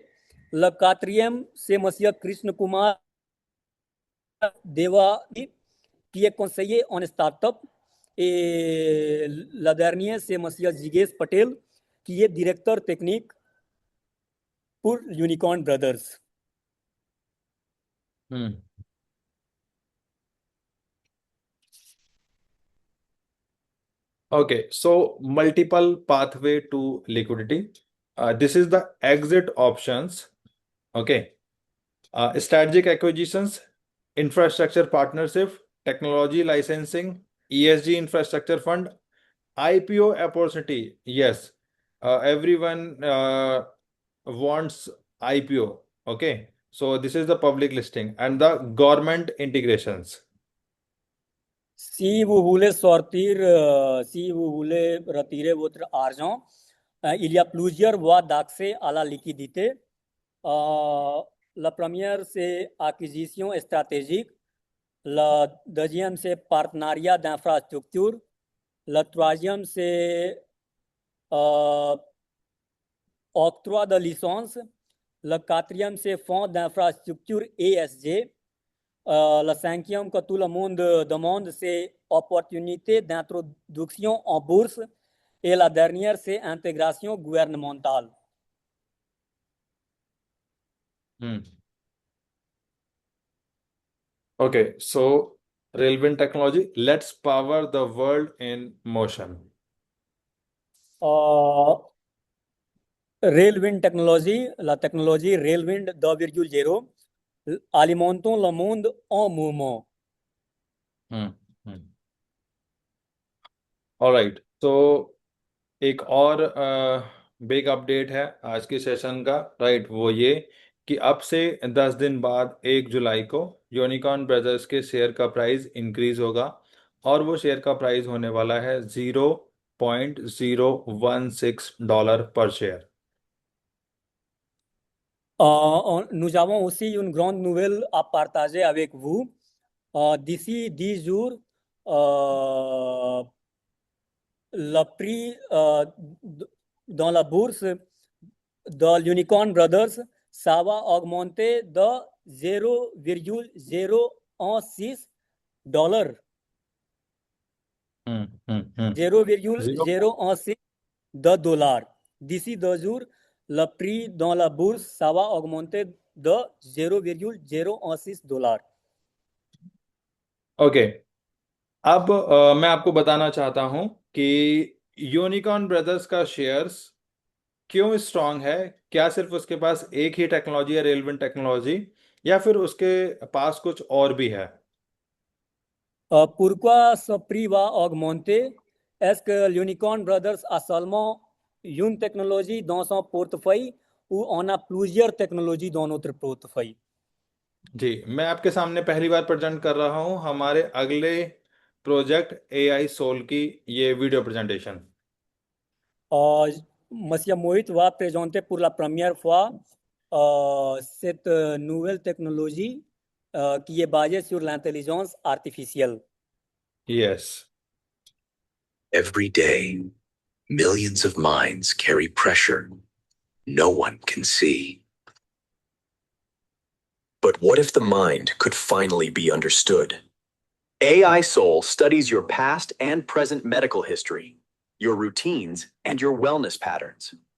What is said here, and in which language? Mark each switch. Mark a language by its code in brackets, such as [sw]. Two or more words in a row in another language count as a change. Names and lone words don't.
[fr] Le quatrième, c'est M. Krishna Kumar Deva, qui est conseiller en start-up. Et le dernier, c'est M. Jigesh Patel, qui est directeur technique pour Unicorn Brothers. [en] Okay, so multiple pathway to liquidity. This is the exit options. Okay. Strategic acquisitions, infrastructure partnership, technology licensing, ESG infrastructure fund, IPO opportunity. Yes, everyone wants IPO. Okay, so this is the public listing and the government integrations. [fr] Si vous voulez sortir, si vous voulez retirer votre argent, il y a plusieurs voies d'accès à la liquidité. La première, c'est acquisition stratégique. La deuxième, c'est partenariat d'infrastructure. La troisième, c'est octroi de licence. Le quatrième, c'est fonds d'infrastructure ESG. Le cinquième que tout le monde demande, c'est opportunité d'introduction en bourse. Et la dernière, c'est intégration gouvernementale. [en] Okay, so Relevant Technology, let's power the world in motion. Railwind Technology, [fr] la technologie Railwind 2.0, alimentons le monde en mouvement. [en] All right, [hi] so एक और [en] big update [hi] है आज के सेशन का, राइट, वो ये कि अब से 10 दिन बाद 1 जुलाई को यूनिकॉर्न ब्रदर्स के शेयर का [en] price increase [hi] होगा और वो शेयर का प्राइस होने वाला है $0.016 [en] per share. [fr] Nous avons aussi une grande nouvelle à partager avec vous. D'ici 10 jours, le prix dans la bourse de l'Unicorn Brothers, ça va augmenter de $0.016. 0,016 $. D'ici 2 jours, le prix dans la bourse, ça va augmenter de $0.016. [hi] ओके, अब मैं आपको बताना चाहता हूं कि यूनिकॉर्न ब्रदर्स का शेयर्स क्यों स्ट्रांग है. क्या सिर्फ उसके पास एक ही टेक्नोलॉजी है, [en] relevant technology, [hi] या फिर उसके पास कुछ और भी है? [fr] Pourquoi ce prix va augmenter? Est-ce que l'Unicorn Brothers a seulement une technologie dans son portefeuille ou on a plusieurs technologies dans notre portefeuille? [hi] जी, मैं आपके सामने पहली बार प्रेजेंट कर रहा हूं हमारे अगले प्रोजेक्ट AI सोल की ये [en] video presentation. [fr] Monsieur Moïse va présenter pour la première fois cette nouvelle technologie qui est basée sur l'intelligence artificielle. [en] Yes. Every day, millions of minds carry pressure no one can see. But what if the mind could finally be understood? AI Soul studies your past and present medical history, your routines, and your wellness patterns.